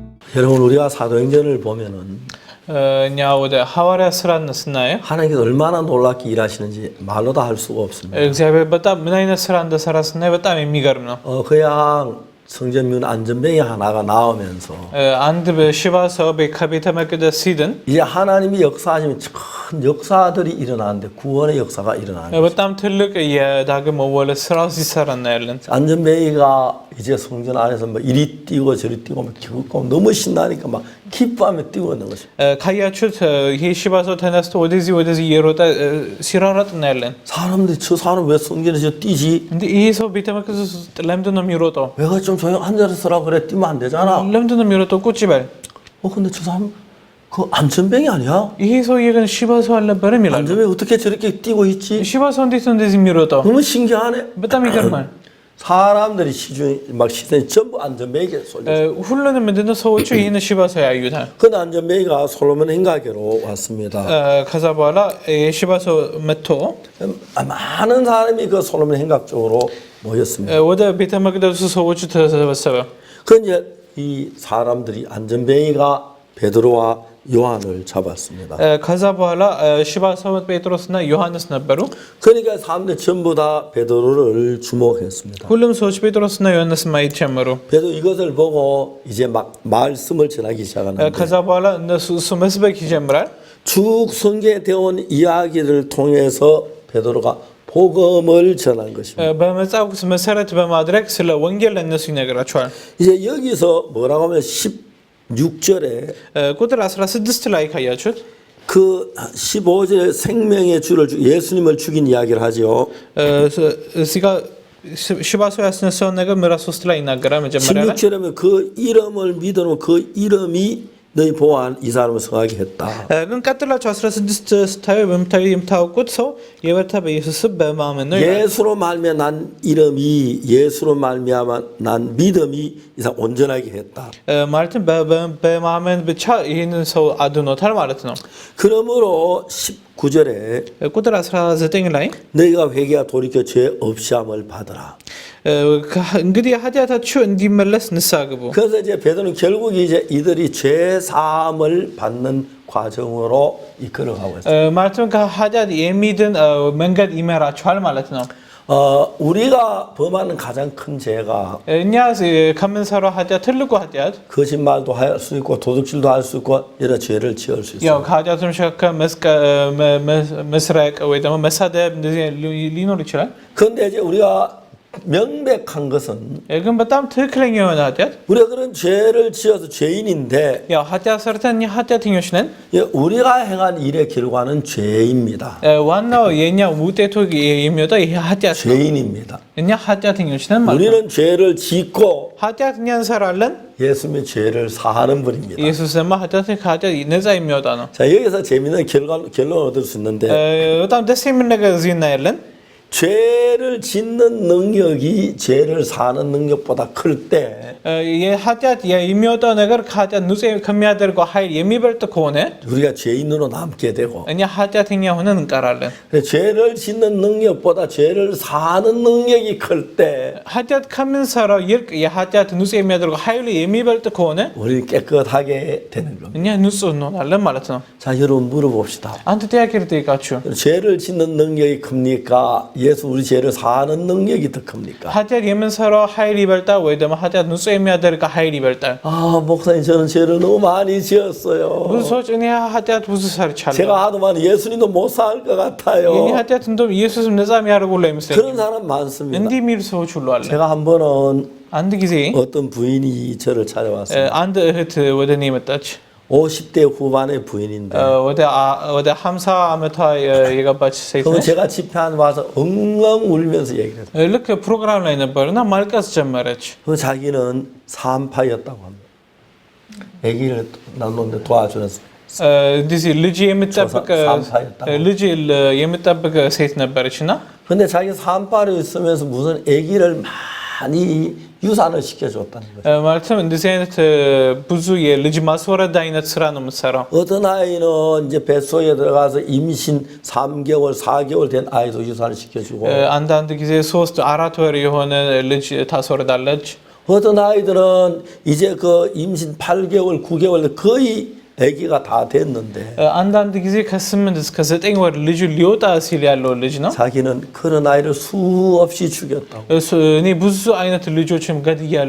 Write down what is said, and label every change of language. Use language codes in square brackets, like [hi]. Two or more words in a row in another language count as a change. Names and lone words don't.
[ko] 여러분 우리가 사도행전을 보면은 [am] Nya ወደ ሐዋርያት ሥራን ስናየው [ko] 하나님께서 얼마나 놀랍게 일하시는지 말로 다 할 수가 없습니다. [am] እግዚአብሔር በጣም ምን አይነት ሥራ እንደሰራ ስናይ በጣም የሚገርም ነው። [ko] 그냥 성전문 안전병이 하나가 나오면서 [am] አንድ በሽባ ሰው ከቤተ መቅደስ ሲድን [ko] 이제 하나님이 역사하시면 큰 역사들이 일어나는데 구원의 역사가 일어나는 거죠. [am] በጣም ትልቅ የዳግም መወለድ ስራ ሲሰራ እናያለን። [ko] 안전뱅이가 이제 성전 안에서 막 이리 뛰고 저리 뛰고 막 기겁고 너무 신나니까 막 기뻐하며 뛰고 있는 것입니다. [am] ካያችሁት ይሄ ሽባ ሰው ተነስቶ ወደዚህ እየሮጠ ሲራራጥ እናያለን። [ko] 사람들이 저 사람 왜 성전에서 뛰지? [am] እንዴ ይሄ ሰው ቤተ መቅደስ ውስጥ ለምንድን ነው የሚሮጠው? [ko] 내가 좀 조용 앉아서 서라 그래 뛰면 안 되잖아. [am] ለምንድን ነው የሚሮጠው? ቁጭ በል። [ko] 근데 저 사람 그 안전뱅이 아니야? [am] ይሄ ሰውዬ ግን ሽባ ሰው አልነበረም ይላሉ። [ko] 안전뱅이 어떻게 저렇게 뛰고 있지? [am] ሽባ ሰው እንዴት ነው እንደዚህ የሚሮጠው? [ko] 너무 신기하네. [am] በጣም ይገርማል። [ko] 사람들이 막 시선이 전부 안전뱅이에 쏠렸어요. [am] ሁሉንም ምንድነው ሰዎቹ ይህን ሽባ ሰው ያዩታል። [ko] 그 안전뱅이가 솔로몬 행가계로 왔습니다. [am] ከዛ በኋላ የሽባ ሰው መጥቶ [ko] 많은 사람이 그 솔로몬 행각 쪽으로 모였습니다. [am] ወደ ቤተ መቅደሱ ሰዎቹ ተሰበሰበ። [ko] 그 이제 이 사람들이 안전뱅이가 베드로와 요한을 잡았습니다. [am] ከዛ በኋላ ሽባ ሰው ጴጥሮስና ዮሐንስ ነበሩ። [ko] 그러니까 사람들 전부 다 베드로를 주목했습니다. [am] ሁሉም ሰዎች ጴጥሮስና ዮሐንስ ማየት ጀመሩ። [ko] 베드로 이것을 보고 이제 막 말씀을 전하기 시작하는데 [am] ከዛ በኋላ እነሱ እሱ መስበክ ይጀምራል። [ko] 쭉 성경에 되어온 이야기를 통해서 베드로가 복음을 전한 것입니다. [am] በመጽሐፍ ቅዱስ መሰረት በማድረግ ስለ ወንጌል ለእነሱ ይነግራቸዋል። [ko] 이제 여기서 뭐라고 하면 16절에 [am] ቁጥር 16 ላይ ካያችሁት [ko] 그 15절에 생명의 주를 예수님을 죽인 이야기를 하죠. [am] እዚህ ጋር ሽባ ሰው ያስነሳውን ነገር ምዕራፍ 3 ላይ ይናገራል። መጀመሪያ ላይ [ko] 16절에 그 이름을 믿어놓은 그 이름이 너희 보안 이 사람을 성하게 했다. [am] ግን ቀጥላችሁ 16 ስታዩ የምታውቁት ሰው የበረታ በኢየሱስ በማመን ነው። [ko] 예수로 말미암아 난 이름이 예수로 말미암아 난 믿음이 이 사람 온전하게 했다. [am] ማለትም በማመን ብቻ ይህንን ሰው አድኖታል ማለት ነው። [ko] 그러므로 19절에 [am] ቁጥር 19 ላይ [ko] 너희가 회개와 돌이켜 죄 없이함을 받으라. [am] እንግዲህ ኃጢአታችሁ እንዲመለስ ንስሐ ግቡ። [ko] 그래서 이제 베드로는 결국 이제 이들이 죄 사함을 받는 과정으로 이끌어가고 있어요. [am] ማለትም ከኃጢአት የሚድን መንገድ ይመራቸዋል ማለት ነው። [ko] 우리가 범하는 가장 큰 죄가 [am] እኛ ከምንሰራው ኃጢአት ትልቁ ኃጢአት [ko] 거짓말도 할 수 있고 도둑질도 할 수 있고 여러 죄를 지을 수 있어요. [am] ያው ከኃጢአቱ መካከል መስረቅ ወይ ደግሞ መሳደብ እንደዚህ ሊኖር ይችላል። [ko] 그런데 이제 우리가 명백한 것은 [am] ግን በጣም ትክክለኛ የሆነ ኃጢአት [ko] 우리가 그런 죄를 지어서 죄인인데 [am] ያው ኃጢአት ሰርተን እኛ ኃጢአተኞች ነን። [ko] 우리가 행한 일의 결과는 죄입니다. [am] ዋናው የኛ ውጤቱ የሚወጣው ይሄ ኃጢአት ነው። [ko] 죄인입니다. [am] እኛ ኃጢአተኞች ነን ማለት ነው። [ko] 우리는 죄를 짓고 [am] ኃጢአት እኛ እንሰራለን። [ko] 예수님의 죄를 사하는 분입니다. [am] ኢየሱስ ደግሞ ከኃጢአት ነፃ የሚያወጣ ነው። [ko] 자, 여기서 재미있는 결론을 얻을 수 있는데 [am] በጣም ደስ የሚል ነገር እዚህ እናያለን። [ko] 죄를 짓는 능력이 죄를 사는 능력보다 클 때 [am] የኃጢአት የሚወጣው ነገር ከኃጢአት ንጹህ ከሚያደርገው ኃይል የሚበልጥ ከሆነ [ko] 우리가 죄인으로 남게 되고 [am] እኛ ኃጢአተኛ ሆነን እንቀራለን። [ko] 죄를 짓는 능력보다 죄를 사는 능력이 클 때 [am] ኃጢአት ከምንሰራው ይልቅ የኃጢአት ንጹህ የሚያደርገው ኃይሉ የሚበልጥ ከሆነ [ko] 우리 깨끗하게 되는 겁니다. [am] እኛ ንጹህ እንሆናለን ማለት ነው። [ko] 자, 여러분 물어봅시다. [am] አንተ ጥያቄ ልጠይቃችሁ። [ko] 죄를 짓는 능력이 큽니까? 예수 우리 죄를 사는 능력이 더 큽니까? [am] ኃጢአት የምንሰራው ኃይል ይበልጣል ወይ ደግሞ ኃጢአት ንጹህ የሚያደርገው ኃይል ይበልጣል? [ko] 목사님 저는 죄를 너무 많이 지었어요. [am] ብዙ ሰዎች እኔ ኃጢአት ብዙ ሰርቻለሁ። [ko] 제가 하도 많이 예수님도 못 살 것 같아요. [am] የኔ ኃጢአት እንደውም ኢየሱስም ነፃ የሚያደርጉ አይመስለኝም። [ko] 그런 사람 많습니다. [am] እንዲህ የሚሉ ሰዎች ሁሉ አለ። [ko] 제가 한 번은 [am] አንድ ጊዜ [ko] 어떤 부인이 저를 찾아왔어요. [am] አንድ እህት ወደ እኔ መጣች። [ko] 50대 후반의 부인인데 [am] ወደ 50 ዓመቷ የገባች ሴት [ko] 그럼 [am] ነች። [ko] 제가 집회 안 와서 엉엉 울면서 얘기를 했어요. [am] ልክ ፕሮግራም ላይ ነበርና ማልቀስ ጀመረች። [ko] 그 자기는 산파였다고 합니다. 아기를 낳는데 도와주는 [am] እንደዚህ ልጅ የምትጠብቅ ሴት ነበረችና [ko] 근데 자기 산파로 있으면서 무슨 아기를 많이 유산을 시켜줬다는 거죠. [am] ማለትም እንደዚህ አይነት ብዙ የልጅ ማስወረድ አይነት ስራ ነው የምትሰራው። [ko] 어떤 아이는 이제 뱃속에 들어가서 임신 3개월, 4개월 된 아이도 유산을 시켜주고 [am] አንዳንድ ጊዜ 3-4 ወር የሆነ ልጅ ታስወርዳለች። [ko] 어떤 아이들은 이제 그 임신 8개월, 9개월 거의 아기가 다 됐는데 [am] አንዳንድ ጊዜ ከ8 እስከ 9 ወር ልጁ ሊወጣ ሲል ያለው ልጅ ነው። [ko] 자기는 그런 아이를 수없이 죽였다고. [am] እኔ ብዙ አይነት ልጆችም ገድያለሁ።